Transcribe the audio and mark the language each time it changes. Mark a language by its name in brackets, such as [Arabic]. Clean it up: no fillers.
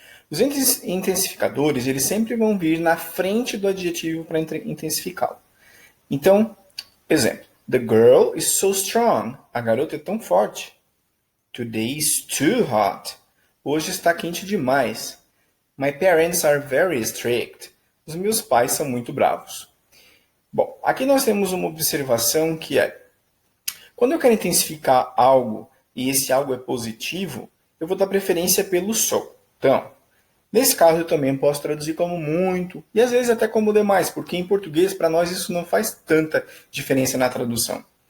[Portuguese] Os intensificadores, eles sempre vão vir na frente do adjetivo para intensificá-lo. Então, exemplo, [English] the girl is so strong. [Portuguese] A garota é tão forte. [English] Today is too hot. [Portuguese] Hoje está quente demais. [English] My parents are very strict. [Portuguese] Os meus pais são muito bravos. Bom, aqui nós temos uma observação que é, quando eu quero intensificar algo e esse algo é positivo, eu vou dar preferência pelo so. Então, nesse caso eu também posso traduzir como muito e às vezes até como demais, porque em português para nós isso não faz tanta diferença na tradução.